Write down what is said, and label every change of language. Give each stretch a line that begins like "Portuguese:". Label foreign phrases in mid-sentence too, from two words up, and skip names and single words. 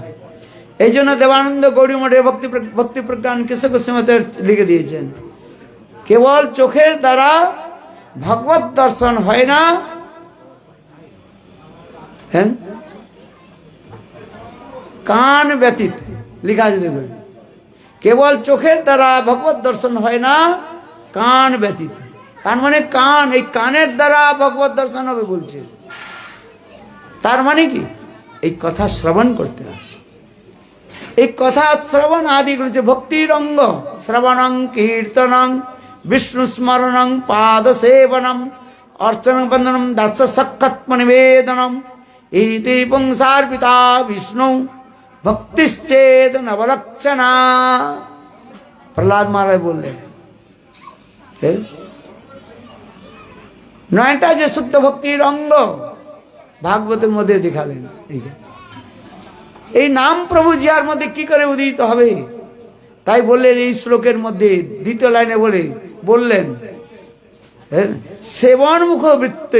Bangla: এই জন্য দেবানন্দ গৌড়ী মঠের ভক্তি প্রজ্ঞান কৃষক শ্রীমতে লিখে দিয়েছেন, কেবল চোখের দ্বারা ভগবত দর্শন হয় না, কান ব্যতীত লিখা আছে দেখুন, কেবল চোখের দ্বারা ভগবত দর্শন হয় না কান ব্যতীত। কান মানে কান, এই কানের দ্বারা ভগবত দর্শন হবে বলছে। তার মানে কি? এই কথা শ্রবণ করতে হবে। এই কথা শ্রবণ আদি করেছে ভক্তির অঙ্গ।
Sanskrit: শ্রবণং কীর্তনং विष्णु स्मरणं पाद सेवनम अर्चन बंदनम दास सखत्म निवेदनम इति पुंसार्पिता विष्णु भक्तिश्चेद नवलक्षणा।
Bangla: प्रहलाद महाराज बोललेন নয়টা যে শুদ্ধ ভক্তির অঙ্গ ভাগবতের মধ্যে দেখালেন। এই নাম প্রভু জিয়ার মধ্যে কি করে উদিত হবে, তাই বললেন এই শ্লোকের মধ্যে দ্বিতীয় লাইনে বললেন সেবনমুখ বৃত্তি।